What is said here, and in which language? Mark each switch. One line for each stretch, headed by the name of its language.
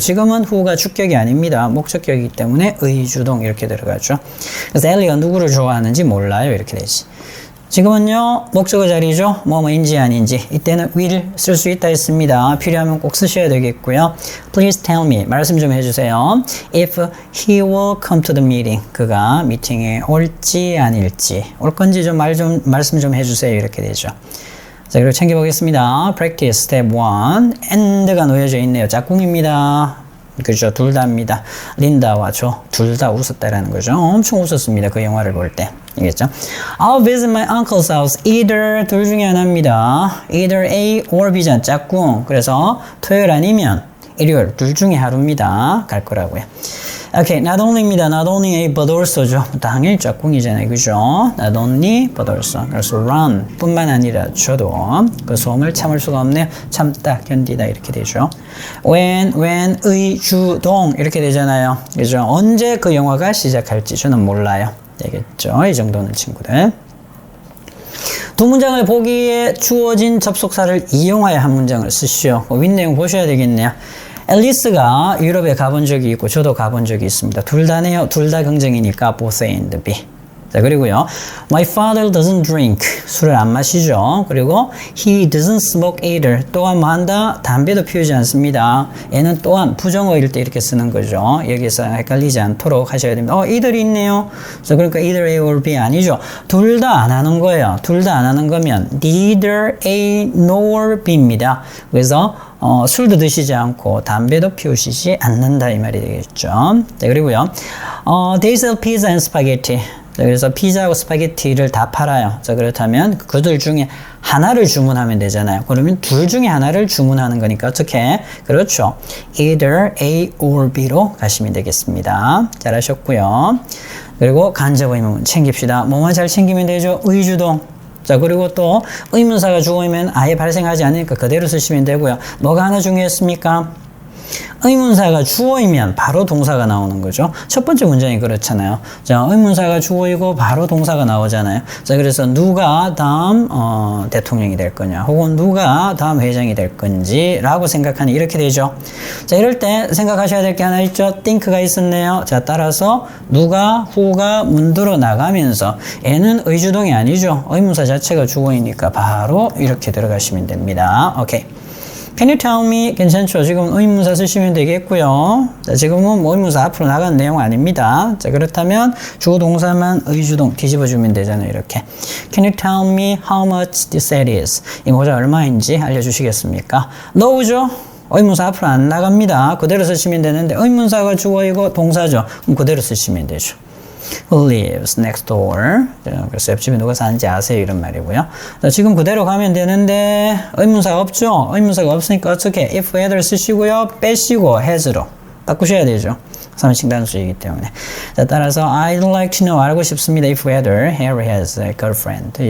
Korean: 지금은 who가 주격이 아닙니다. 목적격이기 때문에 의주동 이렇게 들어가죠. 그래서 Ellie가 누구를 좋아하는지 몰라요. 이렇게 되지. 지금은요, 목적어 자리죠. 뭐뭐인지 아닌지. 이때는 will 쓸 수 있다 했습니다. 필요하면 꼭 쓰셔야 되겠고요.
English: Please tell me.
Korean: 말씀 좀 해주세요.
English: If he will come to the meeting.
Korean: 그가 미팅에 올지 아닐지. 올 건지 좀 말씀 좀 해주세요. 이렇게 되죠. 자, 그리고 챙겨보겠습니다.
English: Practice step 1.
Korean: and가 놓여져 있네요. 짝꿍입니다. 그죠. 둘 다입니다. 린다와 조. 둘 다 웃었다라는 거죠. 엄청 웃었습니다. 그 영화를 볼 때. 알겠죠?
English: I'll visit my uncle's house.
Korean: either 둘 중에 하나입니다. either A or B잖아. 짝꿍. 그래서 토요일 아니면 일요일 둘 중에 하루입니다. 갈 거라고요. 오케이, not only입니다. not only A but also죠. 당연히 짝꿍이잖아요. 그죠?
English: not only but also.
Korean: 그래서 run 뿐만 아니라 저도 그 소음을 참을 수가 없네요. 참다, 견디다 이렇게 되죠. when, 의주동 이렇게 되잖아요. 그죠? 언제 그 영화가 시작할지 저는 몰라요. 되겠죠? 이 정도는 친구들. 두 문장을 보기에 주어진 접속사를 이용하여 한 문장을 쓰시오. 윗내용 보셔야 되겠네요. 앨리스가 유럽에 가본 적이 있고 저도 가본 적이 있습니다. 둘 다네요. 둘 다 긍정이니까 both A and B. 자, 그리고요.
English: My father doesn't drink.
Korean: 술을 안 마시죠. 그리고
English: he doesn't smoke either.
Korean: 또한 뭐 한다? 담배도 피우지 않습니다. 얘는 또한 부정어일 때 이렇게 쓰는 거죠. 여기서 헷갈리지 않도록 하셔야 됩니다. either이 있네요. 자, 그러니까 either A or B 아니죠. 둘 다 안 하는 거예요. 둘 다 안 하는 거면 neither A nor B입니다. 그래서 술도 드시지 않고 담배도 피우시지 않는다 이 말이 되겠죠. 자, 그리고요.
English: They sell pizza and spaghetti.
Korean: 자, 그래서 피자하고 스파게티를 다 팔아요. 자, 그렇다면 그들 중에 하나를 주문하면 되잖아요. 그러면 둘 중에 하나를 주문하는 거니까 어떻게? 그렇죠. either A or B로 가시면 되겠습니다. 잘하셨고요. 그리고 간접 의문 챙깁시다. 뭐만 잘 챙기면 되죠? 의주동. 자, 그리고 또 의문사가 주어이면 아예 발생하지 않으니까 그대로 쓰시면 되고요. 뭐가 하나 중요했습니까? 의문사가 주어이면 바로 동사가 나오는 거죠. 첫 번째 문장이 그렇잖아요. 자, 의문사가 주어이고 바로 동사가 나오잖아요. 자, 그래서 누가 다음 대통령이 될 거냐, 혹은 누가 다음 회장이 될 건지 라고 생각하니 이렇게 되죠. 자, 이럴 때 생각하셔야 될 게 하나 있죠. think가 있었네요. 자, 따라서 누가, who가 문들어 나가면서 얘는 의주동이 아니죠. 의문사 자체가 주어이니까 바로 이렇게 들어가시면 됩니다. 오케이.
English: Can you tell me?
Korean: 괜찮죠? 지금 의문사 쓰시면 되겠고요. 자, 지금은 뭐 의문사 앞으로 나간 내용 아닙니다. 자, 그렇다면 주어 동사만 의주동 뒤집어주면 되잖아요. 이렇게.
English: Can you tell me how much this set is?
Korean: 이 모자 얼마인지 알려주시겠습니까? 너우죠? 의문사 앞으로 안 나갑니다. 그대로 쓰시면 되는데 의문사가 주어이고 동사죠. 그럼 그대로 쓰시면 되죠.
English: Who lives next door?
Korean: 그래서 옆집에 누가 사는지 아세요? 이런 말이고요. 자, 지금 그대로 가면 되는데 의문사가 없죠? 의문사가 없으니까 어떻게?
English: if either 쓰시고요.
Korean: 빼시고 has로 바꾸셔야 되죠. 3인칭 단수이기 때문에. 자, 따라서
English: I'd like to know
Korean: 알고 싶습니다.
English: if either Harry has a girlfriend.